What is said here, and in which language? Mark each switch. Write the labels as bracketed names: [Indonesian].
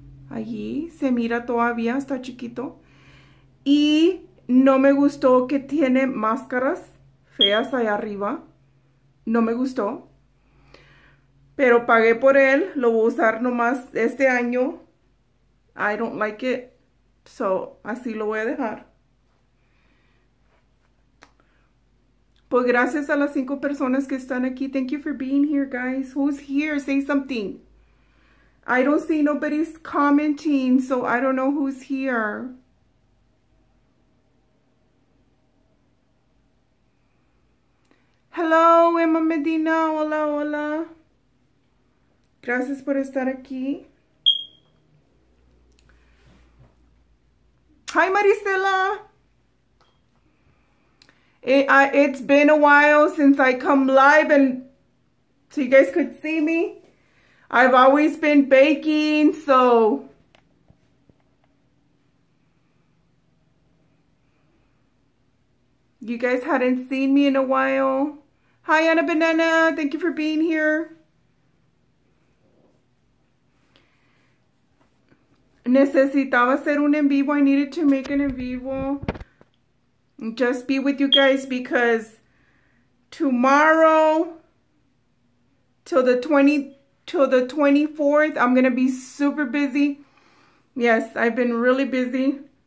[Spanish] Allí se mira todavía, está chiquito. Y no me gustó que tiene máscaras feas ahí arriba. No me gustó. Pero pagué por él. Lo voy a usar nomás este año. [English] I don't like it. [Spanish] So, así lo voy a dejar. Pues gracias a las 5 personas que están aquí. [English] Thank you for being here, guys. Who's here? Say something. I don't see nobody's commenting, so I don't know who's here. [Spanish] Hello, Emma Medina. Hola, hola. Gracias por estar aquí. [English] Hi, Maricela. It's been a while since I come live and so you guys could see me. I've always been baking, so you guys hadn't seen me in a while. Hi, Anna Banana. Thank you for being here. [Spanish] Necesitaba hacer un en vivo. [English] I needed to make an en vivo. Just be with you guys because tomorrow till the 24th, I'm going to be super busy. Yes, I've been really busy.